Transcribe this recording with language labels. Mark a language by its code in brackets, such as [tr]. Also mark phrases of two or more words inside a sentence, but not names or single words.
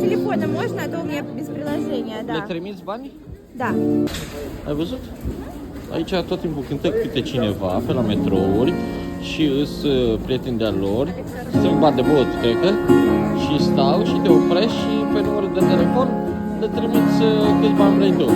[ru] телефона можно, а то у меня без приложения, [ro] Le [ru] да. [ro] trimiți bani? [ru] Да. [ro] Ai văzut? Aici tot timpul cântă câte cineva pe la metrouri și îs prieteni de-a lor, strâng bani de băut, cred că, și stau și te oprești și pe numărul de telefon le trimiți câți bani vrei tu.